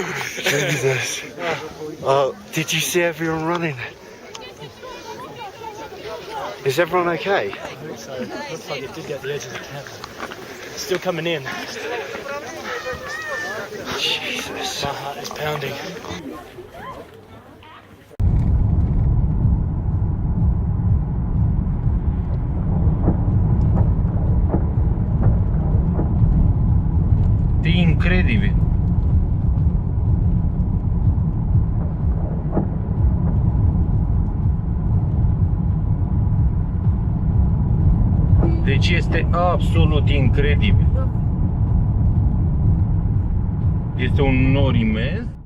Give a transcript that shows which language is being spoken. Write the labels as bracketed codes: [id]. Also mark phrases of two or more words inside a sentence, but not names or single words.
[en] Jesus. Oh, did you see everyone running? Is everyone okay? I think so. Looks like it did get the edge of the camp. It's still coming in. Jesus. My heart is pounding. [it] È incredibile. [ro] Deci este absolut incredibil. Este un nor imens.